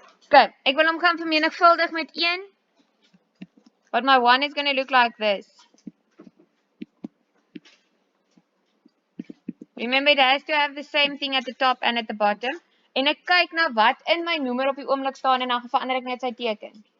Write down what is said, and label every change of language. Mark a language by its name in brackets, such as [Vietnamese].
[Afrikaans] Okay, ek wil hom gaan vermenigvuldig met 1. [English] But my 1 is going to look like this. Remember, it has to have the same thing at the top and at the bottom. [Afrikaans] En ek kyk na wat in my noemer op die oomblik staan en dan verander ek net sy teken.